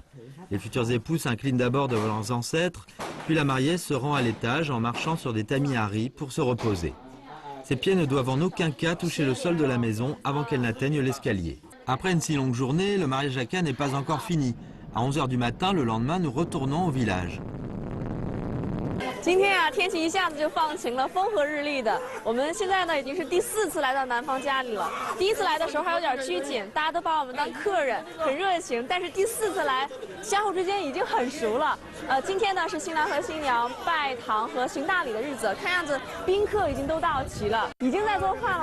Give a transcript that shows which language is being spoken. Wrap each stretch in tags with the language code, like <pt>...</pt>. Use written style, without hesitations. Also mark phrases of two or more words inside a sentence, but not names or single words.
<fr>Les futurs époux s'inclinent d'abord devant leurs ancêtres, puis la mariée se rend à l'étage en marchant sur des tamis à riz pour se reposer. Ses pieds ne doivent en aucun cas toucher le sol de la maison avant qu'elle n'atteigne l'escalier. Après une si longue journée, le mariage Hakka n'est pas encore fini. À 11 heures du matin, le lendemain, nous retournons au village.</fr> <zh>今天啊，天气一下子就放晴了，风和日丽的。我们现在呢，已经是第4次来到男方家里了。第1次来的时候还有点拘谨，大家都把我们当客人，很热情。但是第4次来，相互之间已经很熟了。今天呢是新郎和新娘拜堂和行大礼的日子，看样子宾客已经都到齐了，已经在做饭了。</zh>